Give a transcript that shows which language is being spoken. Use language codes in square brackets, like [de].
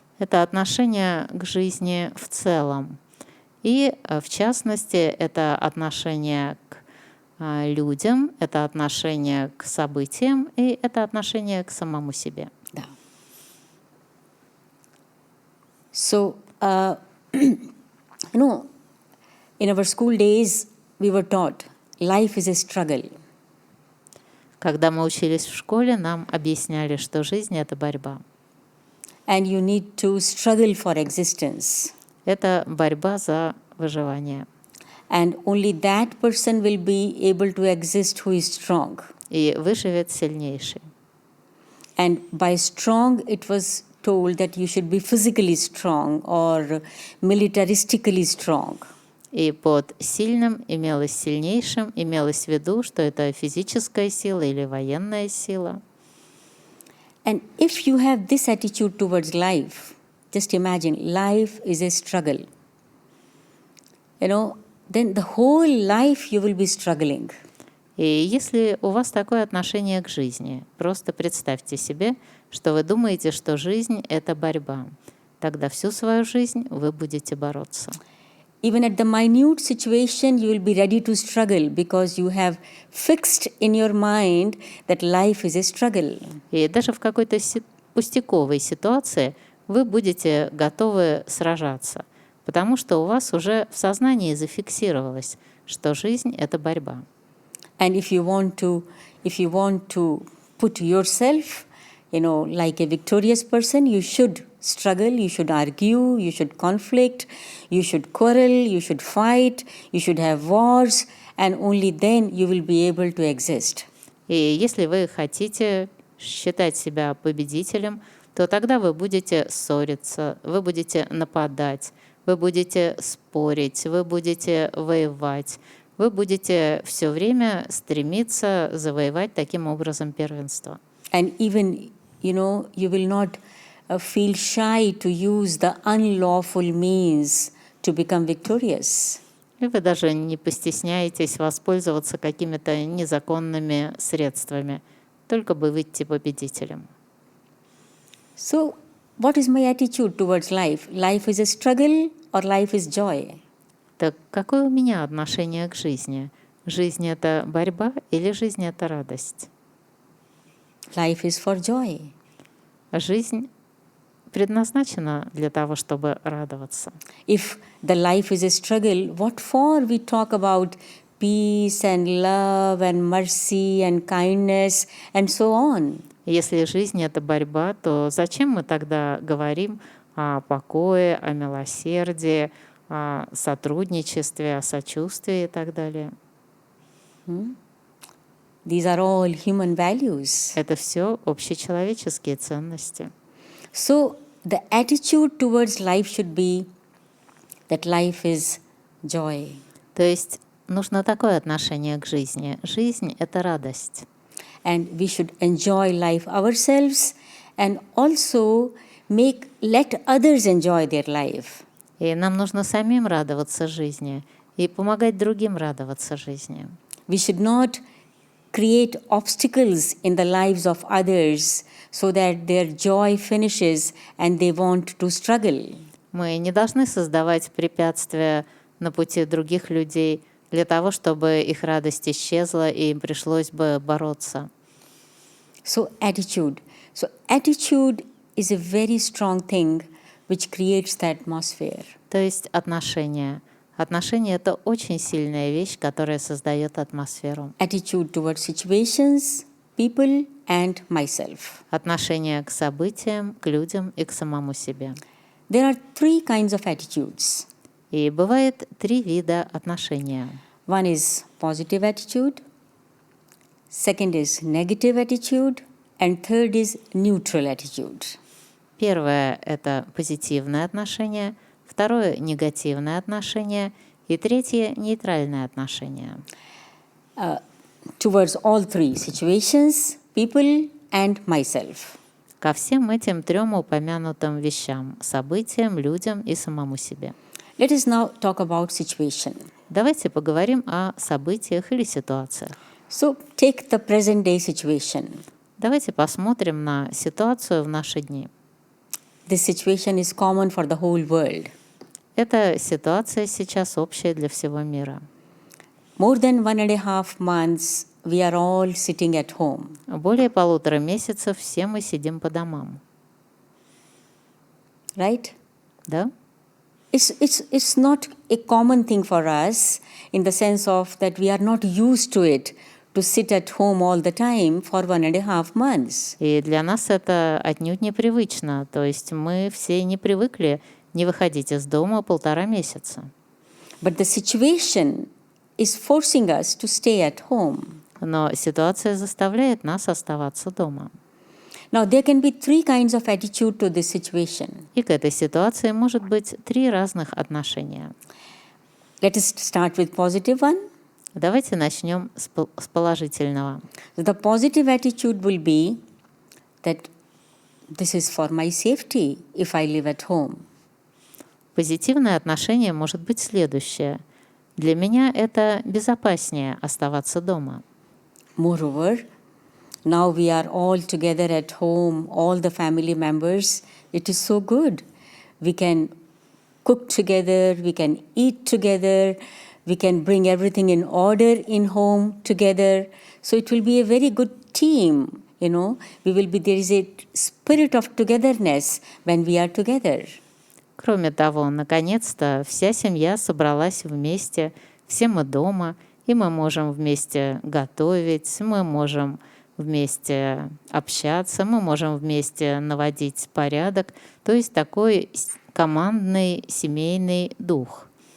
[ru] Это отношение к жизни в целом. И, в частности, это отношение к людям, это отношение к событиям, и это отношение к самому себе. Да. [en] So, in our school days, we were taught life is a struggle. [ru] Когда мы учились в школе, нам объясняли, что жизнь — это борьба. [en] And you need to struggle for existence. [ru] Это борьба за выживание. [en] And only that person will be able to exist who is strong. [ru] И выживет сильнейший. [en] And by strong, it was told that you should be physically strong or militaristically strong. [ru] И под сильным имелось сильнейшим, имелось в виду, что это физическая сила или военная сила. [en] And if you have this attitude towards life, just imagine life is a struggle. Then the whole life you will be struggling. [ru] И если у вас такое отношение к жизни, просто представьте себе, что вы думаете, что жизнь — это борьба. Тогда всю свою жизнь вы будете бороться. [en] Even at the minute situation, you will be ready to struggle because you have fixed in your mind that life is a struggle. [ru] И даже в какой-то пустяковой ситуации вы будете готовы сражаться, потому что у вас уже в сознании зафиксировалось, что жизнь — это борьба. [en] And if you want to put yourself, like a victorious person, you should struggle, you should argue, you should conflict, you should quarrel, you should fight, you should have wars, and only then you will be able to exist. [ru] И если вы хотите считать себя победителем, то тогда вы будете ссориться, вы будете нападать, вы будете спорить, вы будете воевать, вы будете все время стремиться завоевать таким образом первенство. [en] And even, you will not feel shy to use the unlawful means to become victorious. [ru] И вы даже не постесняетесь воспользоваться какими-то незаконными средствами, только бы выйти победителем. [en] So, what is my attitude towards life? Life is a struggle or life is joy? [ru] Так какое у меня отношение к жизни? Жизнь — это борьба или жизнь — это радость? [en] Life is for joy. [ru] Жизнь предназначена для того, чтобы радоваться. [en] If the life is a struggle, what for we talk about peace and love and mercy and kindness and so on? [ru] Если жизнь — это борьба, то зачем мы тогда говорим о покое, о милосердии, о сотрудничестве, о сочувствии и так далее? [en] These are all human values. [ru] Это все общечеловеческие ценности. [en] So the attitude towards life should be that life is joy. [ru] То есть нужно такое отношение к жизни. Жизнь — это радость. [en] And we should enjoy life ourselves and also let others enjoy their life. [ru] И нам нужно самим радоваться жизни и помогать другим радоваться жизни. [en] We should not create obstacles in the lives of others so that their joy finishes and they want to struggle. [ru] Мы не должны создавать препятствия на пути других людей для того, чтобы их радость исчезла и им пришлось бы бороться. [en] So attitude is a very strong thing which creates the atmosphere. [ru] То есть отношения. Отношения — это очень сильная вещь, которая создает атмосферу. [en] Attitude towards situations, people and myself. [ru] Отношение к событиям, к людям и к самому себе. [en] There are three kinds of attitudes. [ru] И бывает 3 вида отношения. [en] One is positive attitude, second is negative attitude, and third is neutral attitude. [ru] Первое — это позитивное отношение, второе — негативное отношение, и третье — нейтральное отношение. [en] Towards all three situations, people and myself. [ru] Ко всем этим трем упомянутым вещам: событиям, людям и самому себе. [en] Let us now talk about situation. [ru] Давайте поговорим о событиях или ситуациях. [en] So take the present day situation. [ru] Давайте посмотрим на ситуацию в наши дни. [en] This situation is common for the whole world. [ru] Эта ситуация сейчас общая для всего мира. [en] More than 1.5 months, we are all sitting at home. [ru] Более 1,5 месяцев все мы сидим по домам. [en] Right? [ru] Да? [en] It's not a common thing for us in the sense of that we are not used to it to sit at home all the time for 1.5 months. [ru] И для нас это отнюдь непривычно. То есть мы все не привыкли не выходить из дома 1,5 месяца. [en] But the situation is forcing us to stay at home. [ru] Но ситуация заставляет нас оставаться дома. [en] Now there can be 3 kinds of attitude to this situation. [ru] И к этой ситуации может быть 3 разных отношения. [en] Let us start with positive one. [ru] Давайте начнем с положительного. [en] The positive attitude will be that this is for my safety if I live at home. [ru] Позитивное отношение может быть следующее. Для меня это безопаснее оставаться дома. [en] Moreover, now we are all together at home, all the family members. It is so good. We can cook together, we can eat together, we can bring everything in order in home together. So it will be a very good team, you know. There is a spirit of togetherness when we are together. [ru] Кроме того, наконец-то вся семья собралась вместе, все мы дома, и мы можем вместе готовить, мы можем вместе общаться, мы можем вместе наводить порядок. То есть такой командный семейный дух.